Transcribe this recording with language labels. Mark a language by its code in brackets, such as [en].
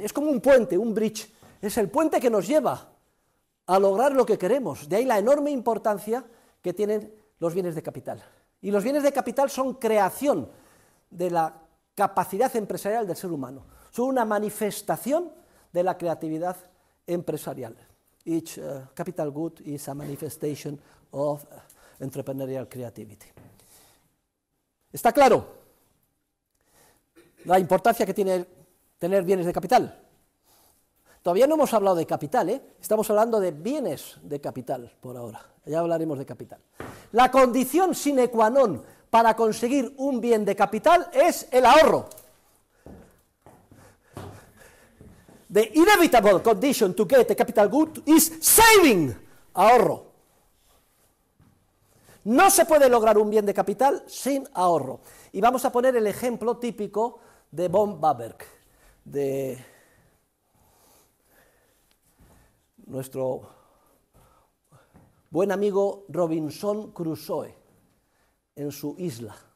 [es] Es como un puente, un bridge, es el puente que nos lleva a lograr lo que queremos. De ahí la enorme importancia que tienen los bienes de capital. Y los bienes de capital son creación de la capacidad empresarial del ser humano. Son una manifestación de la creatividad empresarial. [en] Each capital good is a manifestation of entrepreneurial creativity. [es] ¿Está claro la importancia que tiene tener bienes de capital? Todavía no hemos hablado de capital, estamos hablando de bienes de capital por ahora. Ya hablaremos de capital. La condición sine qua non para conseguir un bien de capital es el ahorro. [en] The inevitable condition to get a capital good is saving, ahorro. [es] No se puede lograr un bien de capital sin ahorro. Y vamos a poner el ejemplo típico de von Baberg, de nuestro buen amigo Robinson Crusoe, en su isla.